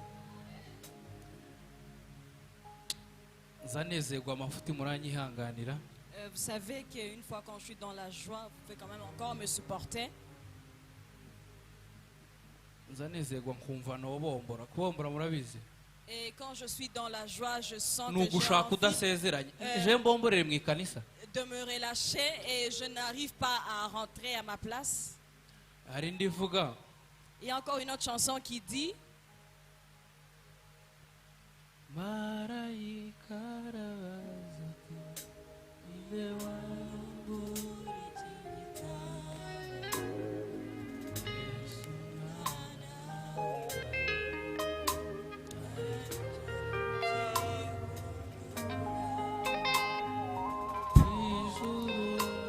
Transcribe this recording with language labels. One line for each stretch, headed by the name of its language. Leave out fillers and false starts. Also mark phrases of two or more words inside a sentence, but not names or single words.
Kinyarwanda: Zanezerwa amafuti muranyihanganira.
French: Vous savez qu'une fois quand je suis dans la joie, vous pouvez quand même encore me supporter.
Kinyarwanda: Zanezerwa nkumva nobombora. Kubombora murabizi.
French: Et quand je suis dans la joie, je sens que
Kinyarwanda: Nugushaka
French: j'ai envie
Kinyarwanda: udasezeranye. Je mbomborere mu ikanisa.
French: de me relâcher et je n'arrive pas à rentrer à ma place.
Kinyarwanda: Hari ndivuga
French: Il y a encore une autre chanson qui dit
Kinyarwanda: Marayika arabaza ati Ibe wangu Yesu Ijuru